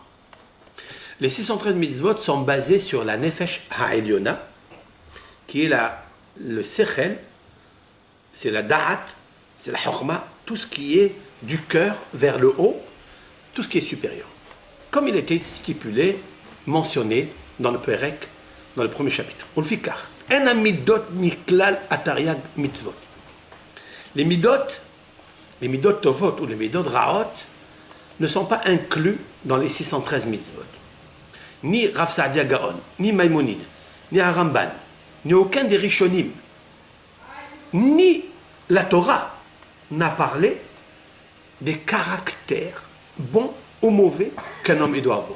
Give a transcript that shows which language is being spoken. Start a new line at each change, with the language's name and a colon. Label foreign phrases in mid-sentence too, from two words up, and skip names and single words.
French: Les 613 mitzvot sont basés sur la
Hebrew: נפש העליונה,
French: qui est le Sechel, c'est la Da'at, c'est la Chokhmah, tout ce qui est du cœur vers le haut, tout ce qui est supérieur. Comme il était stipulé, mentionné dans le Perek, dans le premier chapitre. On le fait car.
Hebrew: אין המידות מכלל תרי"ג מצוות.
French: Les
Hebrew: מידות טובות
French: ou les
Hebrew: מידות רעות
French: ne sont pas inclus dans les 613 mitzvot. Ni Rav Saadia Gaon, ni Maïmonide, ni Aramban, ni aucun des Rishonim, ni la Torah n'a parlé des caractères bons ou mauvais qu'un homme doit avoir.